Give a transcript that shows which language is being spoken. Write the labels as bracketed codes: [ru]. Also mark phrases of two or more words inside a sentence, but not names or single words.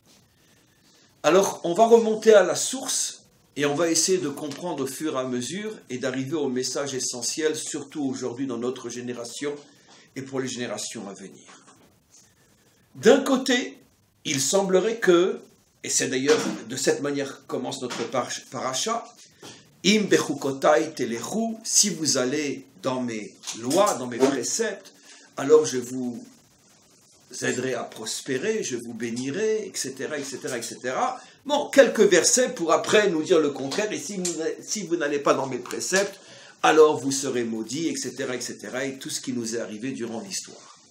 [fr] Alors, on va remonter à la source et on va essayer de comprendre au fur et à mesure et d'arriver au message essentiel, surtout aujourd'hui dans notre génération et pour les générations à venir. D'un côté, il semblerait que, et c'est d'ailleurs de cette manière que commence notre paracha, [he] אם בחקתי תלכו, [fr] si vous allez dans mes lois, dans mes préceptes, alors je vous aiderai à prospérer, je vous bénirai, etc., etc., etc. Bon, quelques versets pour après nous dire le contraire, et si vous n'allez pas dans mes préceptes, alors vous serez maudits, etc., etc., et tout ce qui nous est arrivé durant l'histoire.